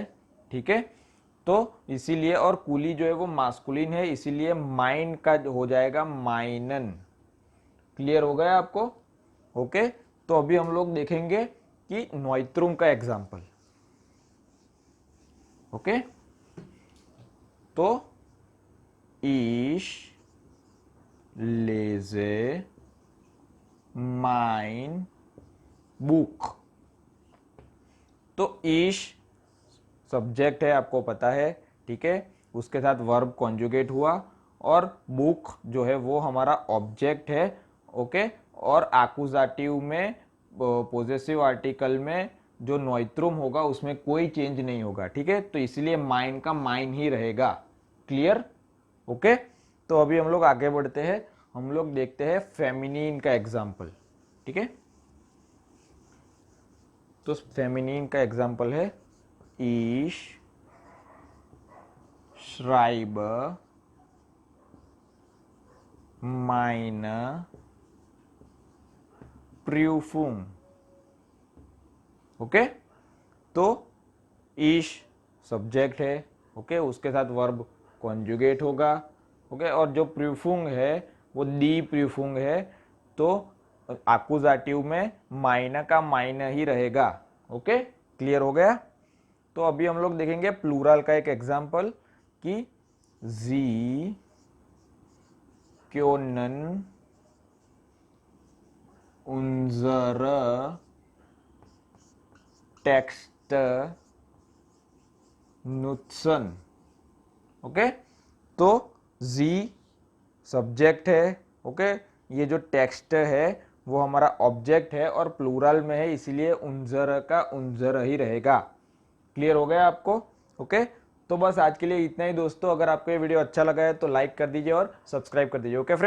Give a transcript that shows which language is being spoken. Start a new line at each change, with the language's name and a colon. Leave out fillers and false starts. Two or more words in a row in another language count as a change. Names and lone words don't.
Hindi: ठीक है, तो इसीलिए, और कुली जो है वो मास्कुलिन है, इसीलिए माइन का हो जाएगा माइनन। क्लियर हो गया आपको। ओके, तो अभी हम लोग देखेंगे कि नॉइट्रुम का एग्जाम्पल।
German: ओके, तो ich lese mein Buch.
Hindi: तो ईश सब्जेक्ट है, आपको पता है, ठीक है, उसके साथ वर्ब कॉन्जुगेट हुआ, और बुक जो है वो हमारा ऑब्जेक्ट है, ओके। और एक्यूजेटिव में पोजेसिव आर्टिकल में जो नोइत्रुम होगा उसमें कोई चेंज नहीं होगा, ठीक है, तो इसलिए माइन का माइन ही रहेगा। क्लियर? ओके। तो अभी हम लोग आगे बढ़ते हैं, हम लोग देखते हैं फेमिनिन का एग्जाम्पल, ठीक है। तो फेमिनिन का एग्जाम्पल है
German: ich schreibe meine Prüfung.
Hindi: ओके। तो ईश सब्जेक्ट है, ओके, उसके साथ वर्ब कॉन्जुगेट होगा, ओके, और जो प्रूफुंग है वो दी प्रूफुंग है, तो एक्यूजेटिव में माइना का माइना ही रहेगा। ओके, क्लियर हो गया? तो अभी हम लोग देखेंगे प्लूरल का एक एग्जांपल कि
German: Sie können unsere Texte nutzen.
Hindi: ओके, तो जी सब्जेक्ट है, ओके, ये जो टेक्स्ट है वो हमारा ऑब्जेक्ट है और प्लूरल में है, इसीलिए उन्जर का उन्जर ही रहेगा। क्लियर हो गया आपको? ओके, तो बस आज के लिए इतना ही दोस्तों। अगर आपको ये वीडियो अच्छा लगा है तो लाइक कर दीजिए और सब्सक्राइब कर दीजिए।